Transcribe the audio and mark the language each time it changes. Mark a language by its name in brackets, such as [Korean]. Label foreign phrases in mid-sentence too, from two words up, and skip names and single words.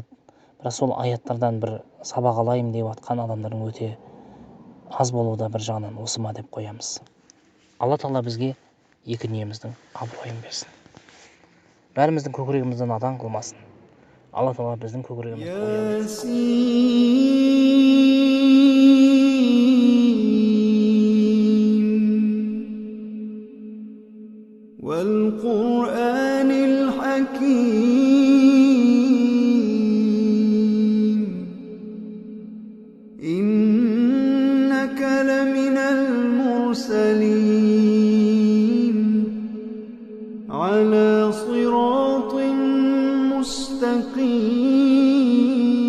[Kazakh] Бірақ сол аяттардан бір сабақ алайым деп жатқан адамдардың өте аз болуы да бір жағынан осы ма деп қоямыз. Алла Тағала бізге екі дүниеміздің абыройын берсін. бәріміздің көкірегімізді надан қылмасын. Алла тағала біздің көкірегімізді ояу етсін. [Arabic] والقرآن الحكيم إنك لمن المرسلين على صراط مستقيم